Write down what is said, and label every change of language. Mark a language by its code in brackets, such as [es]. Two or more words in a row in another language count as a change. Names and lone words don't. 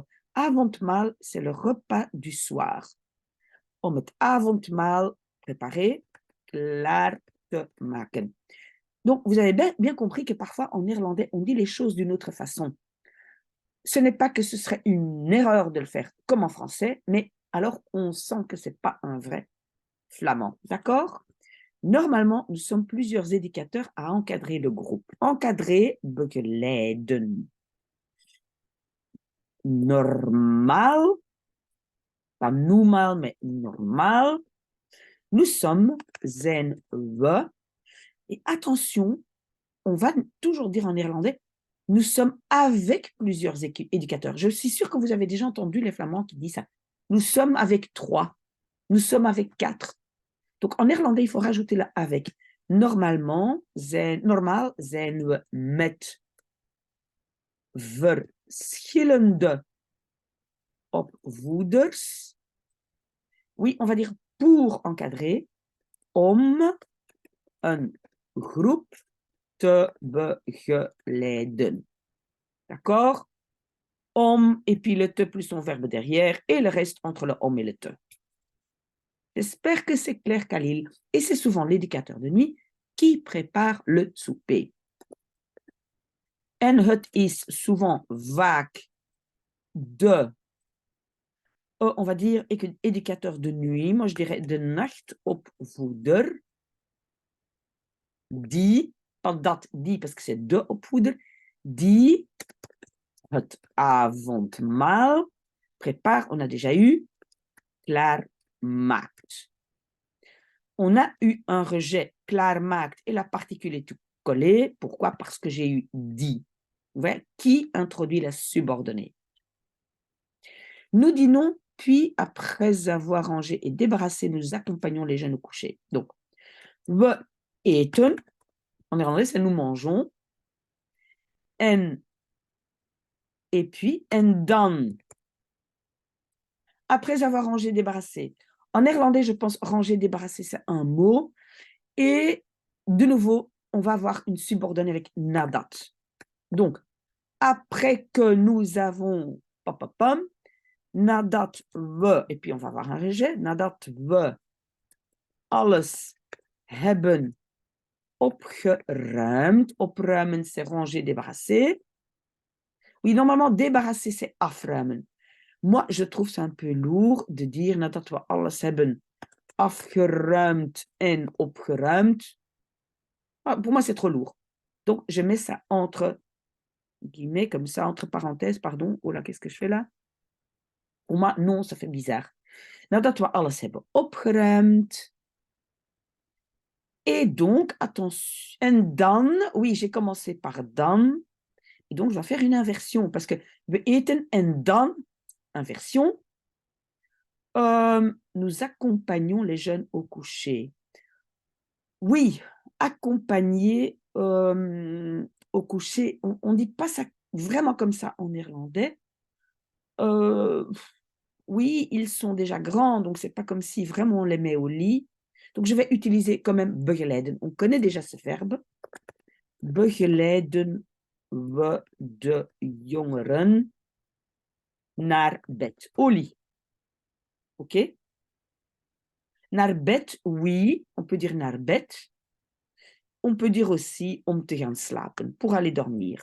[fr] Avondmaal, c'est le repas du soir. [nl] Om het avondmaal préparé, klaar te maken. [fr] Donc, vous avez bien compris que parfois, en néerlandais, on dit les choses d'une autre façon. Ce n'est pas que ce serait une erreur de le faire comme en français, mais alors on sent que ce n'est pas un vrai flamand. D'accord? Normalement, nous sommes plusieurs éducateurs à encadrer le groupe. Encadrer, [nl] begeleiden. Normaal, pas normaal, [fr] mais normaal. Nous sommes, [nl] zijn we. [fr] Et attention, on va toujours dire en néerlandais, nous sommes avec plusieurs éducateurs. Je suis sûre que vous avez déjà entendu les Flamands qui disent ça. Nous sommes avec 3. Nous sommes avec 4. Donc en néerlandais, il faut rajouter le avec. [nl] Normaal zijn we met verschillende opvoeders. [fr] Oui, on va dire pour encadrer, [nl] om een groep te begeleiden. [fr] D'accord? Om, et puis le te plus son verbe derrière, et le reste entre le om et le te. J'espère que c'est clair, Khalil. Et c'est souvent l'éducateur de nuit qui prépare le souper. [nl] En het is souvent vaak de, [fr] on va dire, éducateur de nuit, moi je dirais [nl] de nachtopvoeder, [fr] die, pas dat, die, parce que c'est [nl] de opvoeder, die het avondmaal [fr] prépare, on a déjà eu, klaarmaakt. On a eu un rejet klaarmaakt et la particule est collée. Pourquoi? Parce que j'ai eu die. Vous voyez, qui introduit la subordonnée. Nous dînons, puis après avoir rangé et débarrassé, nous accompagnons les jeunes au coucher. Donc, [nl] we eten, [fr] en néerlandais, c'est nous mangeons. Et puis, [nl] en dan. [fr] Après avoir rangé, débarrassé. En néerlandais, je pense ranger, débarrasser, c'est un mot. Et de nouveau, on va avoir une subordonnée avec nadat. Donc, après que nous avons [nl] nadat we, [fr] et puis on va avoir un rejet, [nl] nadat we alles hebben opgeruimd. [fr] Opruimen, c'est ranger, débarrasser. Oui, normalement, débarrasser, c'est afruimen. Moi, je trouve ça un peu lourd de dire [nl] nadat we alles hebben afgeruimd en opgeruimd. [fr] Ah, pour moi, c'est trop lourd. Donc, je mets ça entre guillemets, comme ça, entre parenthèses, pardon. Oh là, qu'est-ce que je fais là? Pour moi, non, ça fait bizarre. [nl] Nadat we alles hebben opgeruimd. [fr] Et donc, attention, [nl] en dan, [fr] oui, j'ai commencé par dan, et donc je vais faire une inversion, parce que [nl] we eten en dan, [fr] inversion, nous accompagnons les jeunes au coucher. Oui, accompagner au coucher, on dit pas ça vraiment comme ça en néerlandais. Heu, oui, ils sont déjà grands, donc c'est pas comme si vraiment on les met au lit. Donc je vais utiliser quand même begeleiden. On connaît déjà ce verbe. [nl] Begeleiden we de jongeren naar bed, [fr] au lit. [nl] OK? Naar bed, [fr] oui, on peut dire [nl] naar bed. [fr] On peut dire aussi [nl] om te gaan slapen, [fr] pour aller dormir.